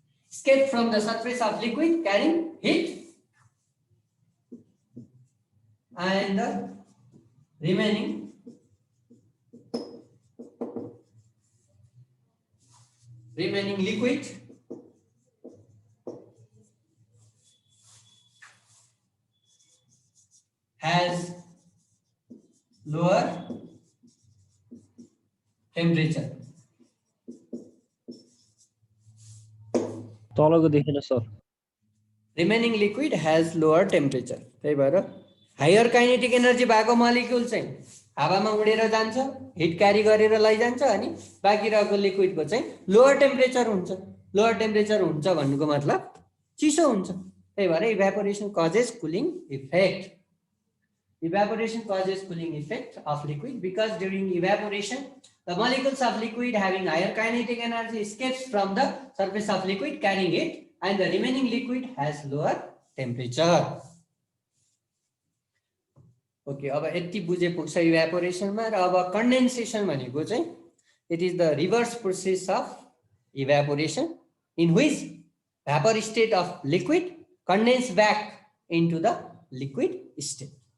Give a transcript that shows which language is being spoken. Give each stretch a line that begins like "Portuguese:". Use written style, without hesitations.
English: Escape from the surface of liquid carrying heat, and the remaining liquid has lower temperature.
Nepali: तलको देखेन sir.
English: Remaining liquid has lower temperature.
Nepali: त्यही भएर higher kinetic energy भएको molecule चाहिँ हावामा उडेर जान्छ, हिट क्यारी गरेर लैजान्छ, अनि बाँकी रहेको लिक्विडको चाहिँ लोअर टेम्परेचर हुन्छ। लोअर टेम्परेचर हुन्छ भन्नुको मतलब चिसो हुन्छ। त्यही भएर
English: Evaporation causes cooling effect. Evaporation causes cooling effect of liquid because during evaporation, the molecules of liquid having higher kinetic energy escapes from the surface of liquid carrying it, and the remaining liquid has lower temperature.
Nepali: Okay, अब यति बुझे पुग्छ इभ्यापोरेसनमा। र अब कन्डेन्सेसन भनेको चाहिँ
English: it is the reverse process of evaporation in which vapor state of liquid condense back into the liquid state.